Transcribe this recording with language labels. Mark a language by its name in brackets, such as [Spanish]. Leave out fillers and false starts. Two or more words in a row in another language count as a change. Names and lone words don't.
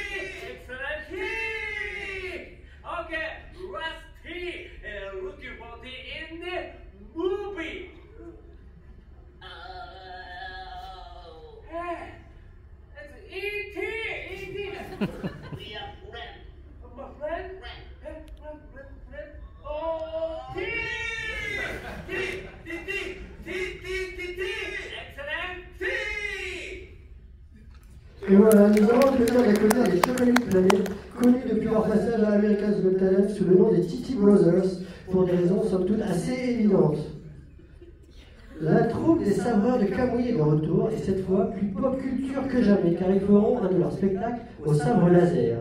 [English] Excellent tea! Okay, last tea. Looking for the in the movie. Hey, it's E.T. E.T. We are friends. My friend? Friend. Friend. Oh, tea! Tea! Tea! Tea! Tea! Tea! Excellent tea! [French] Et voilà, nous avons le plaisir d'accueillir les Chocolate Planet, connus depuis leur passage à America's Got Talent sous le nom des Titi Brothers, pour des raisons somme toute assez évidentes. La troupe des sabreurs de Kamui est de retour, et cette fois plus pop culture que jamais, car ils feront un de leurs spectacles au sabre laser.